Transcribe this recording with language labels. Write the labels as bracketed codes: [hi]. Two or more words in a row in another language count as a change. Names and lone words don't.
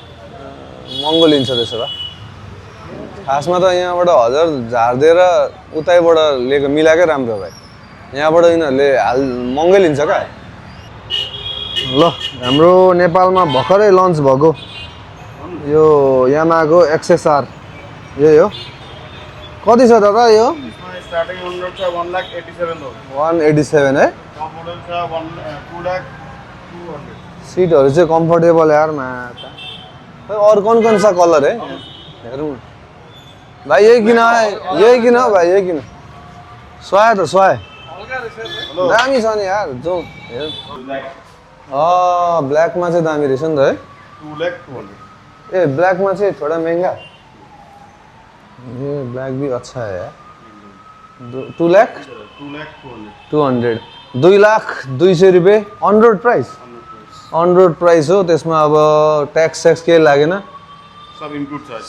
[ne] महँगो लिन्छ त्यसो भए खासमा त यहाँबाट 1000 झारिदिएर उतैबाट लिएको मिलाएकै राम्रो भाइ यहाँबाट यिनीहरूले महँगै लिन्छ क्या ल हाम्रो नेपालमा भर्खरै लन्च भएको यो यामाहाको XSR यही हो कति छ दादा यो स्टार्टिङ 100 छ 1,87,000 हो 187 है टप मोडल छ 2,200 सीटहरू चाहिँ कम्फर्टेबल यार माता [hi] और कौन कौन सा कलर है [ne] हेरौँ भाइ यही किन हो भाइ यही किन स्वाय त स्वाय दामी छ नि यार जाउँ हेरौँ ब्ल्याकमा चाहिँ दामी रहेछ नि त है 2,200 ए ब्ल्याकमा चाहिँ [hi] थोड़ा महंगा ये ब्लैक भी अच्छा है यार [ne] 2,200,000 2,02,000 रुपियाँ [en] on road price [ne] हो त्यसमा अब ट्याक्स केही लागेन सब इन्क्लुड छ